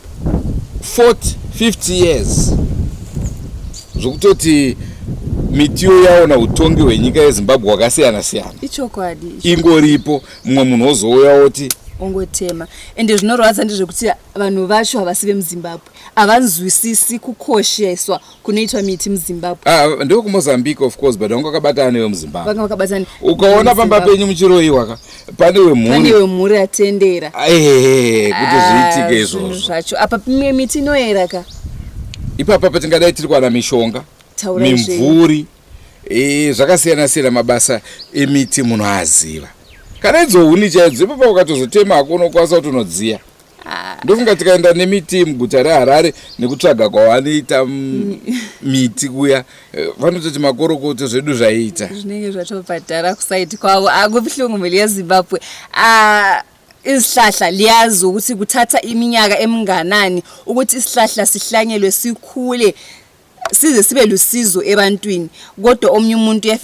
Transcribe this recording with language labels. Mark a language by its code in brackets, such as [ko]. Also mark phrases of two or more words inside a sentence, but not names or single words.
[sn] 40-50 years zvokutoti mitiyo yaona utongi hwenyika yeZimbabwe wakasiyana siyana. Ichokwadi ingoripo mumwe munhu ozouya oti ongotema ende zvinorwadza ndezvekuti vanhu vacho havasi vemuZimbabwe havanzwisisi kukosheswa kunoitwa miti muZimbabwe. Ndiko kuMozambique [en] of course, [sn] but vangakabatana nevemuZimbabwe. Vakabatana ukaona pamba penyu muchiroyiwa pane wemhuri atendera kuti zviitike izvozvo zvacho. Apa mimwe miti inoyera ka ipapa patingadai tiri kuwana mishonga, mimvuri, zvakasiyana siyana mabasa emiti munhu aziva. Kana idzo huni chaidzo ipapa ukatozotema hako unokwanisa kuti unodziya. Ndofunga tikaenda nemiti muguta reHarare nekutsvaga kwavanoita miti kuya vanototi makorokoto zvedu zvaiita zvinenge zvatobhadhara kusaiti kwavo. Akubuhlungu mhuri yeZimbabwe. [nd] Isihlahla liyazi ukuthi kuthatha iminyaka eminganani ukuthi isihlahla sihlanyelwe sikhule size sibe lusizo ebantwini, kodwa omnye umuntu